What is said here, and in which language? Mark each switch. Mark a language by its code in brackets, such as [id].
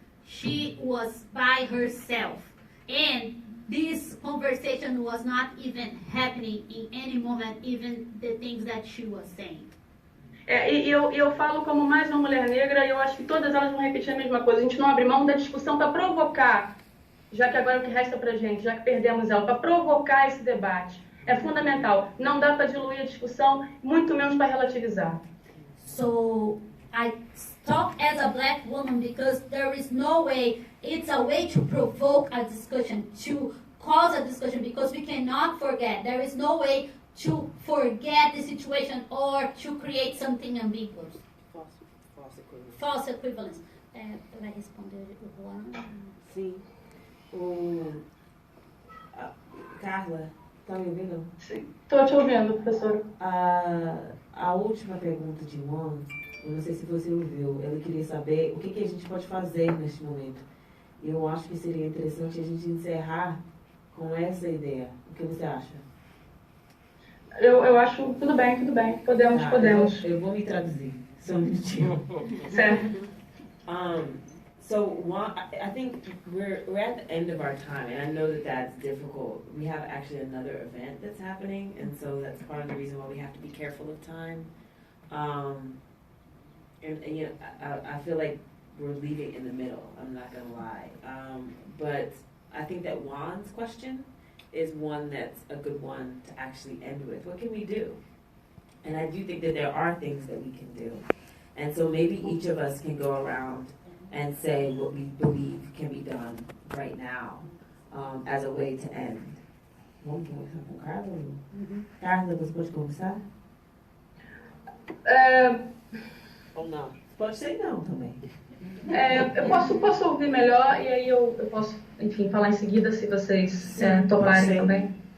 [en] She was by herself, and this conversation was not even happening in any moment, even the things that she was saying. [pt] Eu falo como mais uma mulher negra e eu acho que todas elas vão repetir a mesma coisa. A gente não abre mão da discussão para provocar, já que agora é o que resta para a gente, já que perdemos ela, para provocar esse debate. É fundamental. Não dá para diluir a discussão, muito menos para relativizar. [en] So, I talk as a black woman because there is no way, it's a way to provoke a discussion, to cause a discussion, because we cannot forget. There is no way to forget the situation or to create something ambiguous. False equivalence. [pt] Vai responder o Juan? Sim. Carla, tá me ouvindo? Sim. Estou te ouvindo, professora. A última pergunta de Juan, eu não sei se você ouviu, ela queria saber o que a gente pode fazer neste momento. E eu acho que seria interessante a gente encerrar com essa ideia. O que você acha? Eu acho, tudo bem, podemos. Eu vou me traduzir, só um minutinho. Certo. [en] So I think we're at the end of our time, and I know that that's difficult. We have actually another event that's happening, and so that's part of the reason why we have to be careful of time. And you know, I feel like we're leaving in the middle. I'm not gonna lie, but I think that Juan's question is one that's a good one to actually end with. What can we do? And I do think that there are things that we can do. And so maybe each of us can go around and say what we believe can be done right now as a way to end. [pt] Vamos começar com Carla? Carla, você pode começar? Ou não? Pode ser não também. Eu posso ouvir melhor e aí eu posso, enfim, falar em seguida se vocês toparem também.